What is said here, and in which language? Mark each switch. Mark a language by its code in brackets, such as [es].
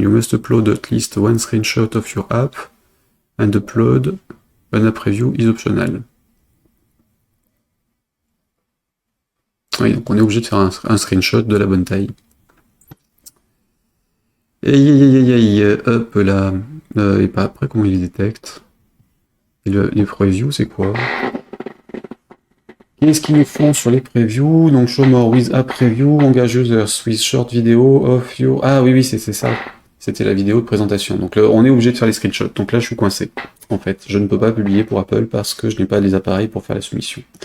[en] You must upload at least one screenshot of your app and upload an app preview is optional. [fr] Oui, donc on est obligé de faire un screenshot de la bonne taille. Hop là. Et pas après, comment il les détecte? Et les previews, c'est quoi? Qu'est-ce qu'ils nous font sur les previews? [en] Donc, show more with app preview, engage users with short video of your... [fr] Ah oui, c'est ça. C'était la vidéo de présentation. Donc, là, on est obligé de faire les screenshots. Donc là, je suis coincé. En fait, je ne peux pas publier pour Apple parce que je n'ai pas les appareils pour faire la soumission.